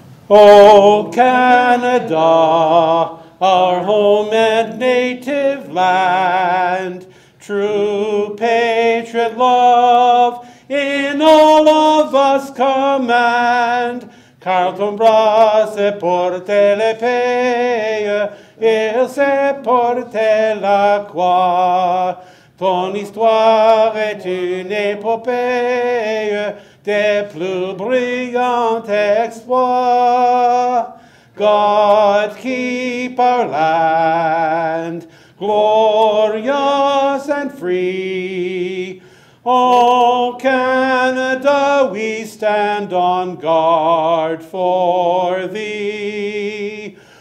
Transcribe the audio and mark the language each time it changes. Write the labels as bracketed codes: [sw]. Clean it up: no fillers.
[en] O Canada, our home and native land, true patriot love in all of us command. [fr] Car ton bras se porte l'épée, il se porte la croix. Ton histoire est une épopée des plus brillants exploits. [en] God keep our land glorious and free. O Canada, we stand on guard for thee.